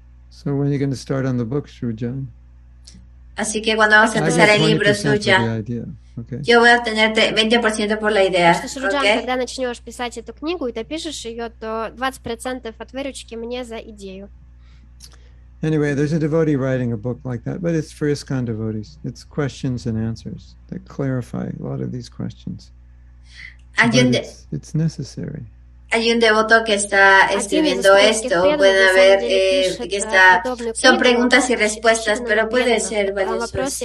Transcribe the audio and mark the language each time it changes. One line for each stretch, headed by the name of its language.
English: So when are you going to start on the book, Sruja?
Spanish: Así que cuando vamos a empezar el libro, Sruja, yo voy a tenerte 20% por la idea.
Russian: Когда начнешь писать эту книгу и допишешь ее, то 20% от выручки мне за идею.
English: Anyway, there's a devotee writing a book like that, but it's for ISKCON devotees. It's questions and answers that clarify a lot of these questions. It's necessary.
Spanish: Hay un devoto que está escribiendo esto, pueden ver que son preguntas y respuestas, pero puede ser valioso.